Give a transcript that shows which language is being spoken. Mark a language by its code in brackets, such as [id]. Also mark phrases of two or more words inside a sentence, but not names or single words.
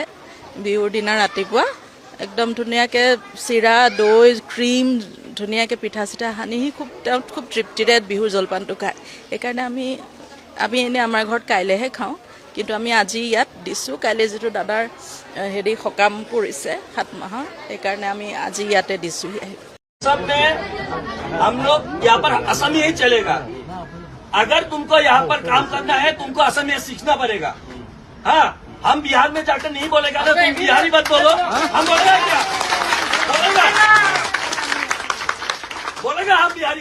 [as] বিহুৰ দিনা ৰাতিপুৱা একদম ধুনীয়াকৈ চিৰা, দৈ, ক্ৰীম, ধুনীয়াকৈ পিঠা চিঠা সানি তেওঁ খুব তৃপ্তিৰে বিহুৰ জলপানটো খায়। সেইকাৰণে আমি এনেই আমাৰ ঘৰত কাইলৈহে খাওঁ, কিন্তু আমি আজি ইয়াত দিছোঁ। কাইলৈ যিটো দাদাৰ সকাম পৰিছে 7 মাহৰ, সেইকাৰণে আমি আজি ইয়াতে দিছোঁ। [hi] सब में हम लोग यहाँ पर असमी ही चलेगा। अगर तुमको यहाँ पर काम करना है, तुमको असमिया सीखना पड़ेगा। हाँ, हम बिहार में जाकर नहीं बोलेगा ना, तुम बिहारी मत बोलो, हम बोलेगा क्या? बोलेगा हम बिहारी।